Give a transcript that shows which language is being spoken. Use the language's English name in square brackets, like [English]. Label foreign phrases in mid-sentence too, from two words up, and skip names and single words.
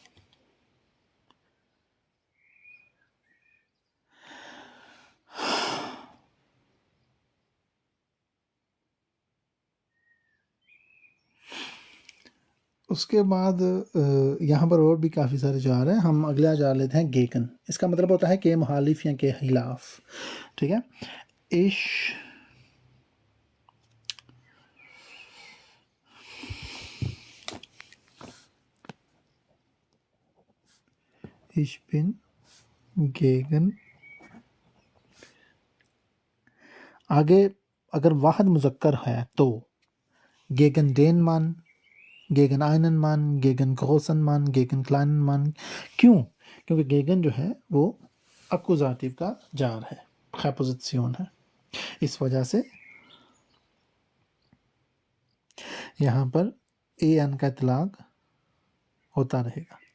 [Hindi] उसके बाद यहाँ पर और भी काफ़ी सारे जार हैं। हम अगला जार लेते हैं गेकन। इसका मतलब होता है के मुखालिफ या के खिलाफ। ठीक है, [German] ich bin gegen, [Hindi] आगे अगर वाहिद मुज़क्कर है तो [German] gegen den Mann, gegen einen Mann, gegen großen Mann, gegen kleinen Mann। [Hindi] क्यों? क्योंकि गेगन जो है वो अकुज़ाटिव का जार है, प्रीपोजिशन है, इस वजह से यहाँ पर ए एन का इतलाक होता रहेगा।